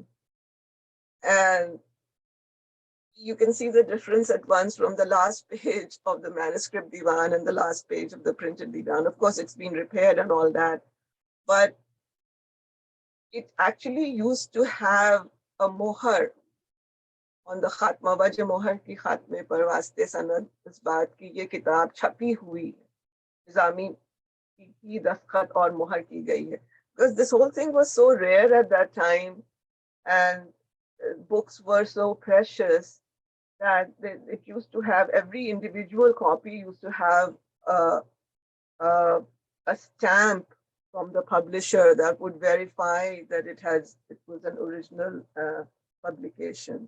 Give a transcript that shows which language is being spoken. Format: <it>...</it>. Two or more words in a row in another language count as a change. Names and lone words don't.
<en>And you can see the difference at once from the last page of the manuscript divan and the last page of the printed divan. Of course, it's been repaired and all that, but it actually used to have a mohar on the khatma.</en> <ur>وجہ مہر کی خاتمے پر واسطے سند اس بات کی یہ کتاب چھپی ہوئی نظامی کی دستخط اور مہر کی گئی ہے.</ur> <en>Because this whole thing was so rare at that time, and books were so precious that it used to have, every individual copy used to have a stamp from the publisher that would verify that it was an original publication.</en>